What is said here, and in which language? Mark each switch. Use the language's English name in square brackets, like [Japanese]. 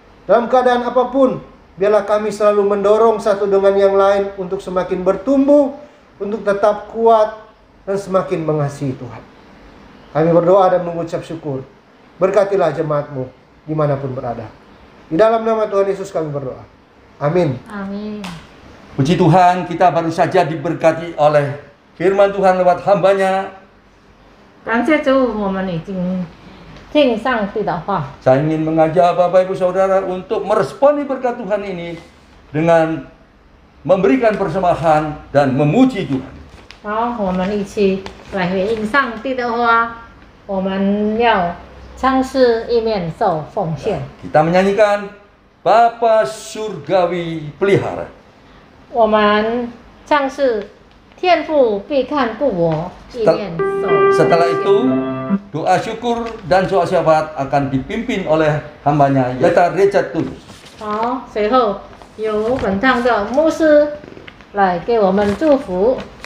[Indonesian] Dalam keadaan apapun, biarlah kami selalu mendorong satu dengan yang lain untuk semakin bertumbuh, untuk tetap kuat, dan semakin mengasihi Tuhan. Kami berdoa dan mengucap syukur. Berkatilah jemaat-Mu dimanapun berada. Di dalam nama Tuhan Yesus kami berdoa. Amin. Amin. Puji Tuhan, kita baru saja diberkati oleh firman Tuhan lewat hambanya. [Chinese] 感谢主，我们已经听上帝的话。 [Indonesian] Saya ingin mengajak Bapak Ibu Saudara untuk meresponi berkat Tuhan ini dengan memberikan persembahan dan memuji Tuhan. [Chinese] 好，我们一起来回应上帝的话。我们要唱诗一面受奉献。 [Indonesian] Kita menyanyikan Bapa Surgawi Pelihara. [Chinese] 我们唱诗天父必看顾我，一面受奉献。 [Indonesian] Setelah itu doa syukur dan doa syafaat akan dipimpin oleh hambanya Pendeta Richard Tulus. [Chinese] 好，随后由本堂的牧师来给我们祝福。